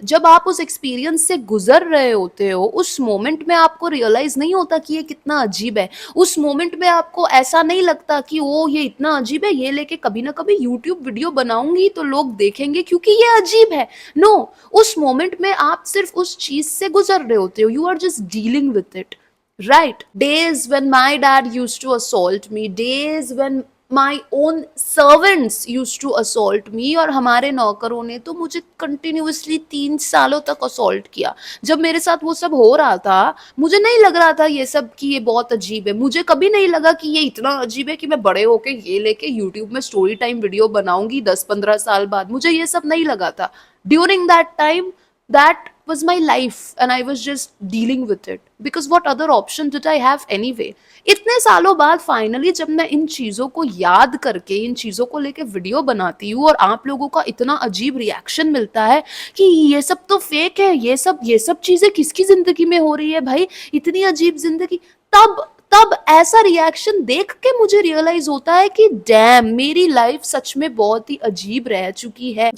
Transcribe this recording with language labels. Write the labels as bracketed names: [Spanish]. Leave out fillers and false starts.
[Hindi] जब आप उस एक्सपीरियंस से गुजर रहे होते हो, उस मोमेंट में आपको रियलाइज नहीं होता कि ये कितना अजीब है। उस मोमेंट में आपको ऐसा नहीं लगता कि ओ ये इतना अजीब है, ये लेके कभी ना कभी यूट्यूब वीडियो बनाऊंगी तो लोग देखेंगे क्योंकि ये अजीब है। नो, उस मोमेंट में आप सिर्फ उस चीज से गुजर रहे होते हो। [English] You are just dealing with it. Right. Days when my dad used to assault me, days when my own servants used to assault me, [Hindi] और हमारे नौकरों ने तो मुझे कंटिन्यूअसली 3 सालों तक असॉल्ट किया। जब मेरे साथ वो सब हो रहा था, मुझे नहीं लग रहा था ये सब कि ये बहुत अजीब है। मुझे कभी नहीं लगा कि ये इतना अजीब है कि मैं बड़े होके ये लेके यूट्यूब में स्टोरी टाइम वीडियो बनाऊंगी 10-15 साल बाद। मुझे ये सब नहीं लगा था। [English] During that time, that was my life and I was just dealing with it because what other option did I have anyway? [Hindi] इतने सालों बाद फाइनली जब मैं इन चीजों को याद करके इन चीजों को लेके वीडियो बनाती हूँ और आप लोगों का इतना अजीब रिएक्शन मिलता है कि ये सब तो फेक है, ये सब चीजें किसकी जिंदगी में हो रही है भाई, इतनी अजीब जिंदगी, तब तब ऐसा रिएक्शन देख के मुझे रियलाइज होता है कि डैम, मेरी लाइफ सच में बहुत ही अजीब रह चुकी है।